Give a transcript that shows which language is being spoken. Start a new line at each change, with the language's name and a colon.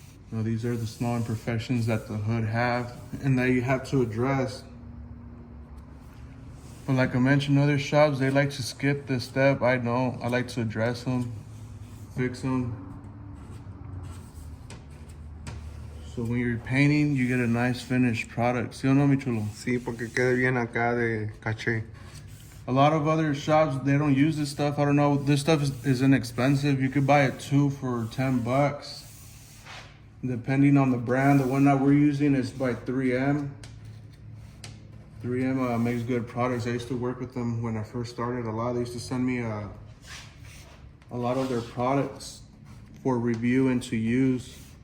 English: No, these are the small imperfections that the hood have and that you have to address. But like I mentioned, other shops, they like to skip this step. I don't. I like to address them, fix them. So when you're painting, you get a nice finished product.
Spanish: ¿Sí o no, mi chulo? Sí, porque quede bien acá de caché.
English: A lot of other shops, they don't use this stuff. I don't know. This stuff is inexpensive. You could buy it two for $10. Depending on the brand. The one that we're using is by 3M. 3M makes good products. I used to work with them when I first started a lot. They used to send me a lot of their products for review and to use.